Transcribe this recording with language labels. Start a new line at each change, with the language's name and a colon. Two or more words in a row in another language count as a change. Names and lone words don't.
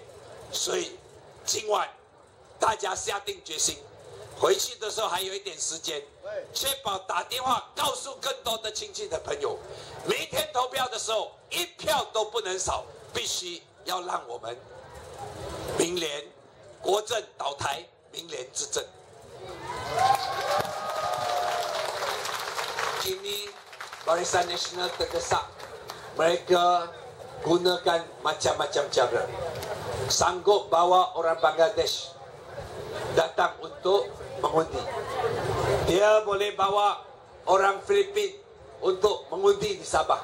Chinese: 所以今晚大家下定决心，回去的时候还有一点时间，确保打电话告诉更多的亲戚的朋友，明天投票的时候一票都不能少，必须要让我们民联国政倒台，民联执政。
Malay: Kini Barisan Nasional terdesak. Mereka gunakan macam-macam cara. Sanggup bawa orang Bangladesh datang untuk mengundi. Dia boleh bawa orang Filipin untuk mengundi di Sabah.